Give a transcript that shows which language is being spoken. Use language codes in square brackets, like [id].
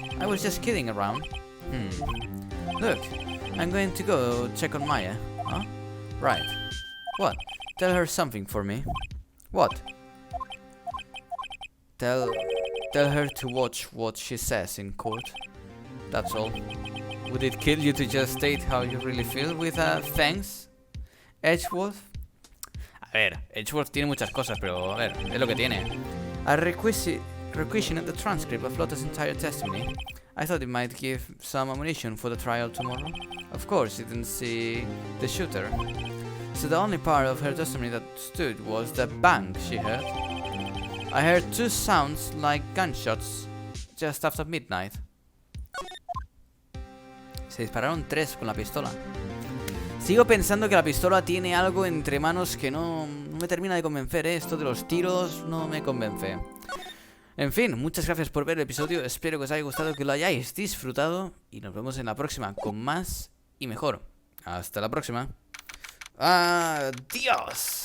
[en] I was just kidding around. Look, I'm going to go check on Maya. Huh? Right. What? Tell her something for me. What? Tell her to watch what she says in court. That's all. Would it kill you to just state how you really feel with thanks, Edgeworth? [es] A ver, Edgeworth tiene muchas cosas, pero a ver, es lo que tiene. [en] I requisitioned the transcript of Lotta's entire testimony. I thought it might give some ammunition for the trial tomorrow. Of course, you didn't see the shooter. So the only part of her testimony that stood was the bang she heard. I heard 2 sounds like gunshots just after midnight. [es] Se dispararon 3 con la pistola. Sigo pensando que la pistola tiene algo entre manos que no me termina de convencer, ¿eh? Esto de los tiros no me convence. En fin, muchas gracias por ver el episodio. Espero que os haya gustado, que lo hayáis disfrutado. Y nos vemos en la próxima con más y mejor. Hasta la próxima. Adiós.